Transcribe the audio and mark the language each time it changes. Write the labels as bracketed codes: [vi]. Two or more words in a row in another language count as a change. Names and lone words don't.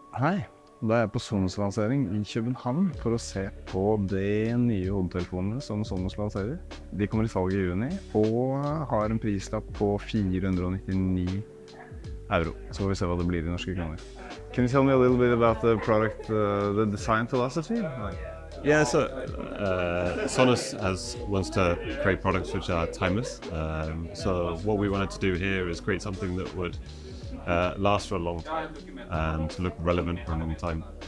[no] Hei, da er jeg på Sonos lansering I København for å se på de nye hodetelefonene som Sonos lanserer. De kommer I salg I juni og har en prislapp på 499 euro. Så får vi se hva det blir I norske kroner. [en] Can you tell me a little bit about the product, the design philosophy? Yeah, so Sonos wants to create products which are timeless. So what we wanted to do here is create something that would last for a long time and look relevant for a long time.